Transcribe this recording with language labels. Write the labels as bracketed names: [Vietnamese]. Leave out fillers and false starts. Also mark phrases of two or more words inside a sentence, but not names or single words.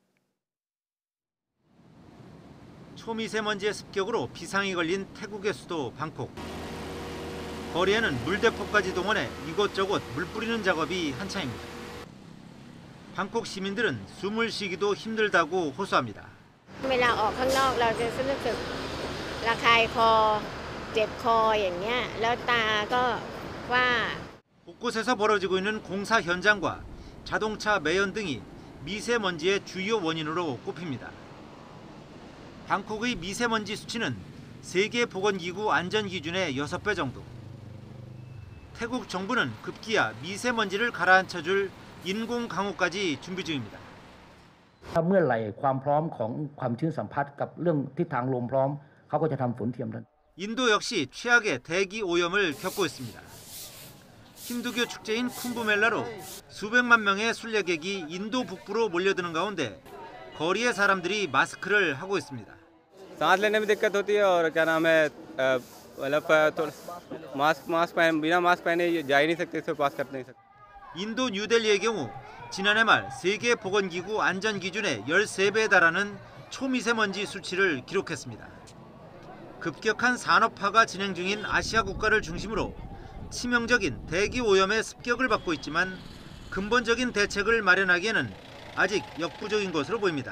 [Korean] 초미세먼지의 습격으로 비상이 걸린 태국의 수도 방콕. 거리에는 물대포까지 동원해 이곳저곳 물 뿌리는 작업이 한창입니다. 방콕 시민들은 숨을 쉬기도 힘들다고 호소합니다. [Thai] เวลาออกข้างนอกเราจะรู้สึกระคายคอเจ็บคออย่างเงี้ยแล้วตาก็ว่า [Korean] 곳곳에서 벌어지고 있는 공사 현장과 자동차 매연 등이 미세먼지의 주요 원인으로 꼽힙니다. 방콕의 미세먼지 수치는 세계보건기구 안전기준의 6배 정도. 태국 정부는 급기야 미세먼지를 가라앉혀줄 인공 강우까지 준비 중입니다. [Thai] ถ้าเมื่อไหร่ความพร้อมของความชื้นสัมผัสกับเรื่องทิศทางลมพร้อมเขาก็จะทำฝนเทียมนั้น [Korean] 인도 역시 최악의 대기 오염을 겪고 있습니다. 힌두교 축제인 쿰브멜라로 수백만 명의 순례객이 인도 북부로 몰려드는 가운데 거리의 사람들이 마스크를 하고 있습니다. [Hindi] सांस लेने में दिक्कत होती है और क्या नाम है मतलब बिना मास्क पहने जा ही नहीं सकते, इससे पास कर नहीं सकते. [Korean] 인도 뉴델리의 경우 지난해 말 세계보건기구 안전기준의 13배에 달하는 초미세먼지 수치를 기록했습니다. 급격한 산업화가 진행 중인 아시아 국가를 중심으로 치명적인 대기 오염의 습격을 받고 있지만 근본적인 대책을 마련하기에는 아직 역부족인 것으로 보입니다.